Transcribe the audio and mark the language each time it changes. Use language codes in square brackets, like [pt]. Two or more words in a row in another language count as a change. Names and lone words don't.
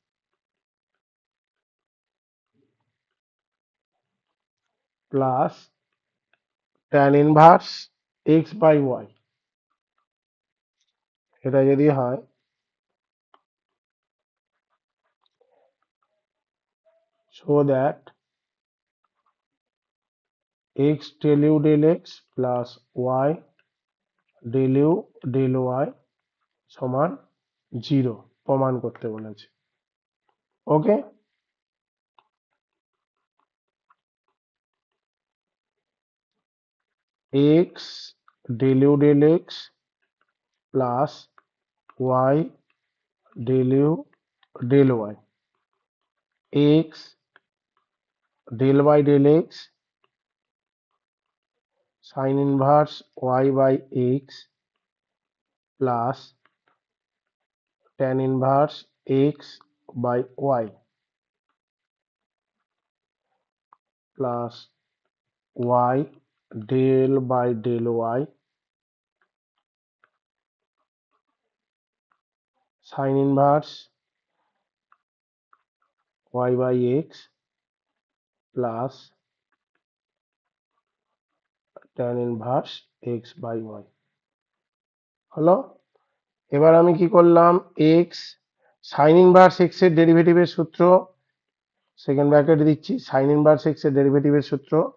[en] plus tan inverse x by y, [bn] এটা যদি হয় [en] so that x del u del x plus y del u del y [bn] সমান জিরো প্রমাণ করতে বলেছে। [en] ওকে, x del u del x plus y del u del y, x del y del x sin inverse y by x plus tan inverse x by y plus y del by del y sin inverse y by x plus tan inverse x by y হলো। [bn] এবার আমি কি করলাম, x [en] sine inverse x [bn] এর ডেরিভেটিভের সূত্র, [en] second bracket [bn] দিচ্ছি, [en] sine inverse x [bn] এর ডেরিভেটিভের সূত্র